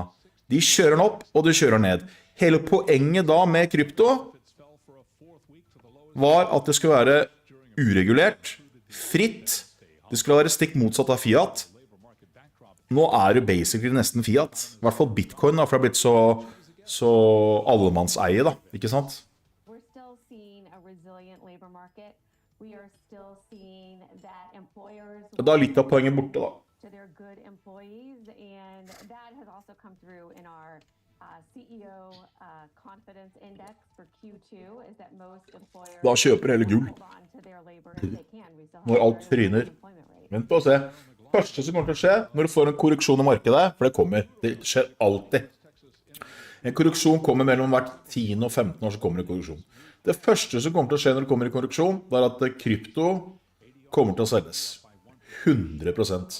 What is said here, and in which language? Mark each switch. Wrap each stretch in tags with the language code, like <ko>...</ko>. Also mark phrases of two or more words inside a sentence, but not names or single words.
<no>De kjører den opp, og de kjører den ned. Hele poenget da med krypto var at det skulle være uregulert, fritt. Det skulle være stikk motsatt av fiat. Nå er det basically nesten fiat. I hvert fall bitcoin da, for det har blitt så allemannseie da, ikke sant?</no> <en>we are still seeing that employers</en> <no>Da er litt av poenget borte da.</no> <en>to their good employees, and that has also come through in our CEO confidence index for Q2 is that most employers</en> <no>Da kjøper hele gull.</no> <en>hold on to their labor if they can. We still have</en> <no>Når</no> <en>a</en> <no>alt</no> <en>very low</en> <no>tryner.</no> <en>unemployment rate.</en> <no>Vent på å se. Første som kommer til å skje, når du får en korreksjon i markedet, for det kommer, det skjer alltid. En korreksjon kommer mellom hvert 10 og 15 år, så kommer en korreksjon. Det første som kommer til å skje når det kommer en korreksjon, det er at krypto kommer til å selges. 100%.</no>